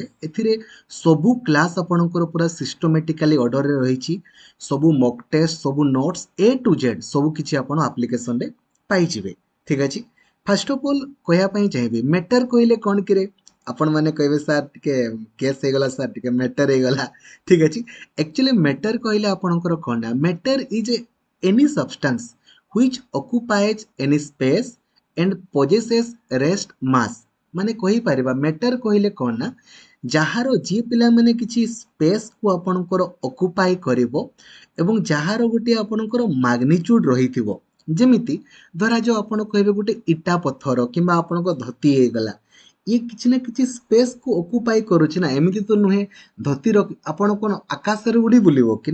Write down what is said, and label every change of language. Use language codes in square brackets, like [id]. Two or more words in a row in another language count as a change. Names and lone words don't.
[or] ଏଥିରେ ସବୁ କ୍ଲାସ୍ ଆପଣଙ୍କର ପୁରା [en] systematically order [or] ରହିଛି। ସବୁ [en] mock test, [or] ସବୁ ନୋଟ୍ସ [en] A to Z [or] ସବୁ କିଛି ଆପଣ ଆପ୍ଲିକେସନରେ ପାଇଯିବେ। ଠିକ୍ ଅଛି, [en] first of all [or] କହିବା ପାଇଁ ଚାହିଁବି ମ୍ୟାଟର କହିଲେ କ'ଣ କିରେ? ଆପଣମାନେ କହିବେ ସାର୍ ଟିକେ କେସ୍ ହେଇଗଲା, ସାର୍ ଟିକେ ମ୍ୟାଟର ହେଇଗଲା। ଠିକ୍ ଅଛି, [en] actually matter [or] କହିଲେ ଆପଣଙ୍କର କ'ଣ ନା, [en] matter is any substance which occupies any space and possesses rest mass। [or] ମାନେ କହିପାରିବା matter କହିଲେ କ'ଣ ନା, ଯାହାର ଯିଏ ପିଲାମାନେ କିଛି ସ୍ପେସ୍କୁ ଆପଣଙ୍କର ଅକୁପାଇ କରିବ ଏବଂ ଯାହାର ଗୋଟିଏ ଆପଣଙ୍କର ମାଗ୍ନିଚ୍ୟୁଡ୍ ରହିଥିବ। ଯେମିତି ଧରାଯାଉ ଆପଣ କହିବେ ଗୋଟେ ଇଟା ପଥର କିମ୍ବା ଆପଣଙ୍କ ଧତି ହେଇଗଲା, ଇଏ କିଛି ନା କିଛି ସ୍ପେସ୍କୁ ଅକୁପାଇ କରୁଛି ନା, ଏମିତି ତ ନୁହେଁ ଧତିର ଆପଣ କ'ଣ ଆକାଶରେ ଉଡ଼ି ବୁଲିବ କି?